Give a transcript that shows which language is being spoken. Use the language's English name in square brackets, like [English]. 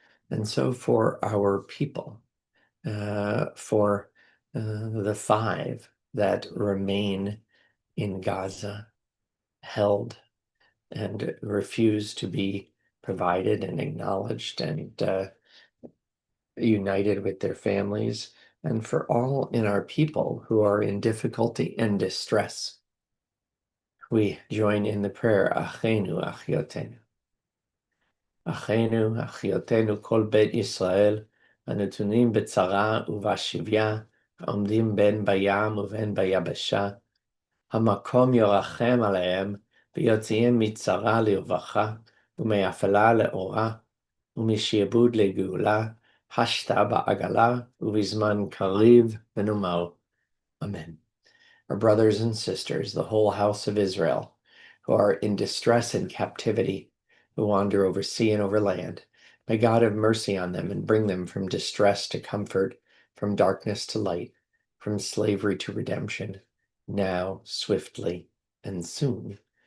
[English] And so for our people, for the five that remain in Gaza, held and refuse to be provided and acknowledged and united with their families, and for all in our people who are in difficulty and distress, we join in the prayer, [Hebrew] Achenu, Achiotenu. Achenu, Achiotenu, Kol Bet Yisrael, הנתונים בצרה ובשביה, העומדים בין בים ובין ביבשה, המקום ירחם עליהם, ויוציאם מצרה לרווחה, ומאפלה לאורה, ומשעבוד לגאולה, השתה בעגלה, ובזמן קריב ונאמר, Amen. [English] Our brothers and sisters, the whole house of Israel, who are in distress and captivity, who wander over sea and over land, may God have mercy on them and bring them from distress to comfort, from darkness to light, from slavery to redemption, now, swiftly, and soon.